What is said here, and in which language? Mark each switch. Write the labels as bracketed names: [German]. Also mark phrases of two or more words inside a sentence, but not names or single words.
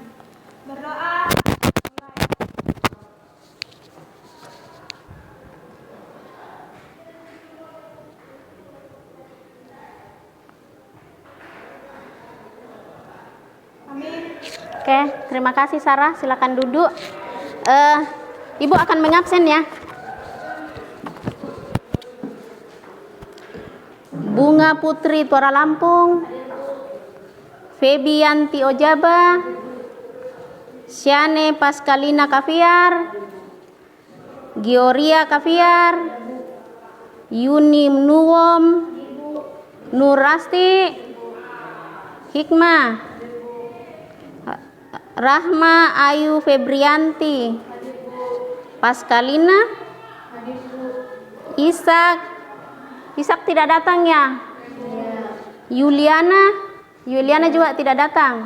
[Indonesian] Berdoa. Amin. Oke, terima kasih Sarah. Silakan duduk. Ibu akan mengabsen ya. Bunga Putri Tuara Lampung, Febianti Ojaba, Syane Paskalina Kaviar, Gioria Kaviar, Yuni Nuwom, Nurasti, Hikmah, Rahma Ayu Febrianti, Paskalina, Ishak tidak datang ya? Yuliana juga tidak datang.